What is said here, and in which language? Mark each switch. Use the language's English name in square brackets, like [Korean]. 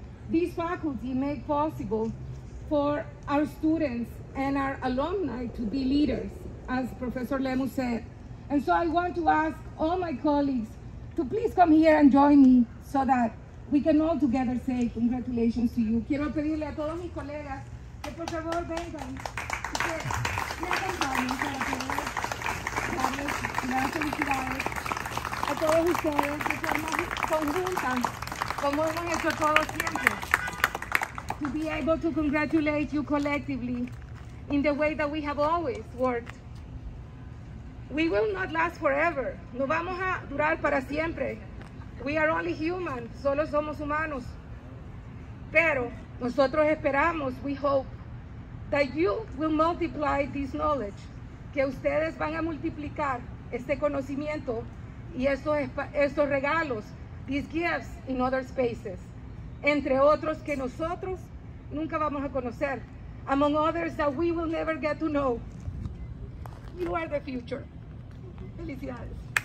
[English] These faculty make possible for our students and our alumni to be leaders, as Professor Lemus said. And so I want to ask all my colleagues to please come here and join me so that we can all together say congratulations to you. [Spanish] Quiero pedirle a todos mis colegas que por favor vengan y que me acompañen para poder darles las felicidades a todos ustedes de forma conjunta, como hemos hecho todos siempre. [English] To be able to congratulate you collectively in the way that we have always worked. We will not last forever. [Spanish] No vamos a durar para siempre. [English] We are only human. [Spanish] Solo somos humanos. Pero nosotros esperamos, [English] we hope, that you will multiply this knowledge, [Spanish] que ustedes van a multiplicar este conocimiento y estos regalos, [English] these gifts in other spaces, [Spanish] entre otros que nosotros nunca vamos a conocer, [English] among others that we will never get to know. You are the future. [Spanish] Felicidades.